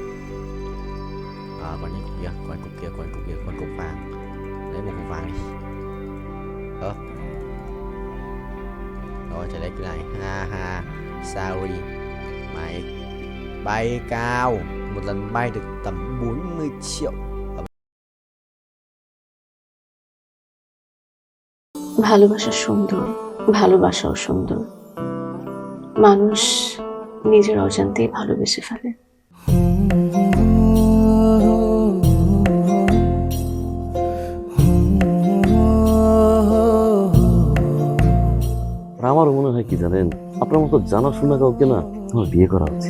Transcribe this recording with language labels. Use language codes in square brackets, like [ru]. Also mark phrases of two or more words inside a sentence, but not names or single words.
[vi] Còn những cục kia, con cục vàng. Lấy một cục vàng đi. Rồi trở lại cái này, ha sorry, mày bay cao, một lần bay được tầm 40 triệu. [bn] ভালোবাসা সুন্দর, ভালোবাসাও সুন্দর, মানুষ নিজের অজান্তেই ভালোবেসে ফেলে। আমার মনে হয় কি জানেন, আপনার মতো জানাশোনা কাউকে না আমার বিয়ে করা উচিত।